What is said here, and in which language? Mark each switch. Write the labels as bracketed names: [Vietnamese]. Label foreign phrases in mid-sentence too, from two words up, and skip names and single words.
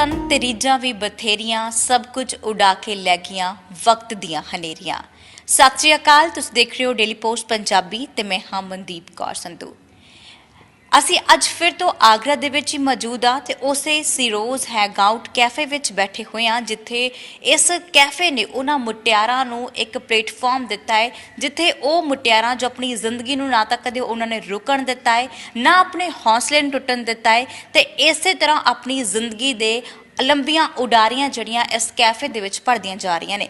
[Punjabi] ਤੇ ਰੀਝਾਂ ਭੀ ਬਥੇਰੀਆਂ ਸਭ ਕੁਝ ਉਡਾ ਕੇ ਲੈ ਗਈਆਂ ਵਕਤ ਦੀਆਂ ਹਨੇਰੀਆਂ। ਸਤਿ ਸ੍ਰੀ ਅਕਾਲ, ਤੁਸੀਂ ਦੇਖ ਰਹੇ ਹੋ ਡੇਲੀ ਪੋਸਟ ਪੰਜਾਬੀ ਤੇ ਮੈਂ ਹਾਂ ਮਨਦੀਪ ਕੌਰ ਸੰਧੂ। ਅਸੀਂ ਅੱਜ ਫਿਰ ਤੋਂ ਆਗਰਾ ਦੇ ਵਿੱਚ ਹੀ ਮੌਜੂਦ ਆ ਤੇ ਉਸੇ ਸਿਰੋਜ਼ ਹੈਂਗਆਊਟ ਕੈਫੇ ਵਿੱਚ ਬੈਠੇ ਹੋਏ ਆ, ਜਿੱਥੇ ਇਸ ਕੈਫੇ ਨੇ ਉਹਨਾਂ ਮੁਟਿਆਰਾਂ ਨੂੰ ਇੱਕ ਪਲੇਟਫਾਰਮ ਦਿੱਤਾ ਹੈ, ਜਿੱਥੇ ਉਹ ਮੁਟਿਆਰਾਂ ਜੋ ਆਪਣੀ ਜ਼ਿੰਦਗੀ ਨੂੰ ਨਾ ਤਾਂ ਕਦੇ ਉਹਨਾਂ ਨੇ ਰੁਕਣ ਦਿੱਤਾ ਹੈ, ਨਾ ਆਪਣੇ ਹੌਸਲੇ ਨੂੰ ਟੁੱਟਣ ਦਿੱਤਾ ਹੈ, ਤੇ ਇਸੇ ਤਰ੍ਹਾਂ ਆਪਣੀ ਜ਼ਿੰਦਗੀ ਦੇ ਲੰਬੀਆਂ ਉਡਾਰੀਆਂ ਜਿਹੜੀਆਂ ਇਸ ਕੈਫੇ ਦੇ ਵਿੱਚ ਭਰਦੀਆਂ ਜਾ ਰਹੀਆਂ ਨੇ।